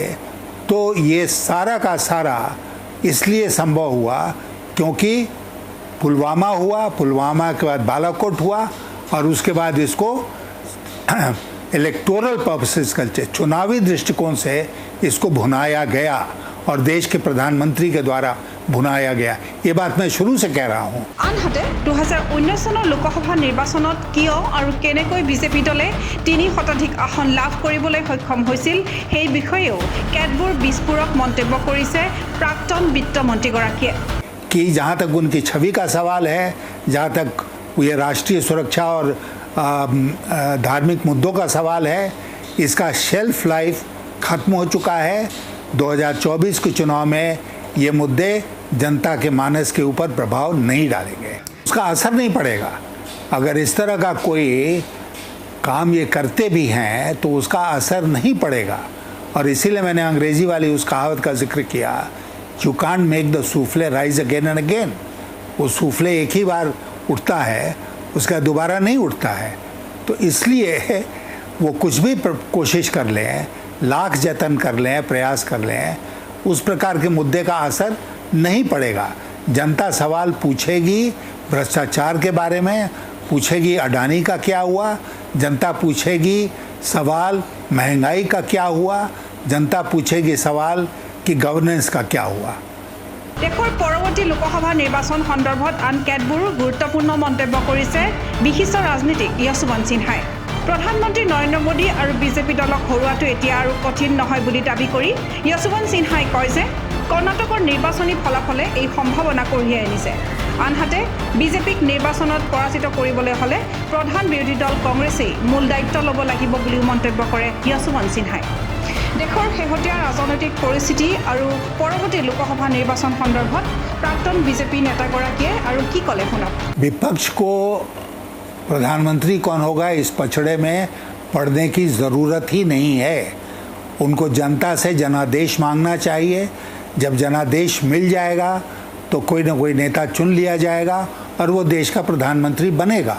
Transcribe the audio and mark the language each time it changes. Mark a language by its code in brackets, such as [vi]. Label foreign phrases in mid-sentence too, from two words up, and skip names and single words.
[hi] तो ये सारा का सारा इसलिए संभव हुआ क्योंकि पुलवामा हुआ, पुलवामा के बाद बालाकोट हुआ और उसके बाद इसको [en] electoral purposes [hi] करके चुनावी दृष्टिकोण से इसको भुनाया गया और देश के प्रधानमंत्री के द्वारा भुनाया गया। ये बात मैं शुरू से कह रहा हूँ। [as] আনহাতে 2019 চনৰ লোকসভা নিৰ্বাচনত কিয় আৰু কেনেকৈ বিজেপি দলে 3 শতাধিক আসন লাভ কৰিবলৈ সক্ষম হৈছিল সেই বিষয়েও কেতবোৰ বিস্ফোৰক মন্তব্য কৰিছে প্ৰাক্তন বিত্তমন্ত্ৰীগৰাকীয়ে। [hi] कि जहाँ तक उनकी छवि का सवाल है, जहाँ तक ये राष्ट्रीय सुरक्षा और धार्मिक मुद्दों का सवाल है, इसका [en] shelf life [hi] ख़त्म हो चुका है। 2024 के चुनाव में ये मुद्दे जनता के मानस के ऊपर प्रभाव नहीं डालेंगे, उसका असर नहीं पड़ेगा। अगर इस तरह का कोई काम ये करते भी हैं तो उसका असर नहीं पड़ेगा। और इसीलिए मैंने अंग्रेज़ी वाली उस कहावत का जिक्र किया, [en] you can't make the soufflé rise again and again. [hi] वो सूफले एक ही बार उठता है, उसका दोबारा नहीं उठता है। तो इसलिए वो कुछ भी कोशिश कर लें, लाख जतन कर लें, प्रयास कर लें, उस प्रकार के मुद्दे का असर नहीं पड़ेगा। जनता सवाल पूछेगी भ्रष्टाचार के बारे में, पूछेगी अडानी का क्या हुआ, जनता पूछेगी सवाल महंगाई का क्या हुआ, जनता पूछेगी सवाल कि गवर्नेंस का क्या हुआ। [as] দেশৰ পৰৱৰ্তী লোকসভা নিৰ্বাচন সন্দৰ্ভত আন কেতবোৰ গুৰুত্বপূৰ্ণ মন্তব্য কৰিছে বিশিষ্ট ৰাজনীতিক যশৱন্ত সিনহাই। প্ৰধানমন্ত্ৰী নৰেন্দ্ৰ মোদী আৰু বিজেপি দলক হৰুৱাটো এতিয়া আৰু কঠিন নহয় বুলি দাবী কৰি যশৱন্ত সিনহাই কয় যে কৰ্ণাটকৰ নিৰ্বাচনী ফলাফলে এই সম্ভাৱনা কঢ়িয়াই আনিছে। আনহাতে বিজেপিক নিৰ্বাচনত পৰাজিত কৰিবলৈ হ'লে প্ৰধান বিৰোধী দল কংগ্ৰেছেই মূল দায়িত্ব ল'ব লাগিব বুলিও মন্তব্য কৰে যশৱন্ত সিনহাই। দেশৰ শেহতীয়া ৰাজনৈতিক পৰিস্থিতি আৰু পৰৱৰ্তী লোকসভা নিৰ্বাচন সন্দৰ্ভত প্ৰাক্তন বিজেপি নেতাগৰাকীয়ে আৰু কি ক'লে শুনক। [hi] विपक्ष को प्रधानमंत्री कौन होगा इस पछड़े में पड़ने की ज़रूरत ही नहीं है। उनको जनता से जनादेश मांगना चाहिए। जब जनादेश मिल जाएगा तो कोई ना कोई नेता चुन लिया जाएगा और वो देश का प्रधानमंत्री बनेगा।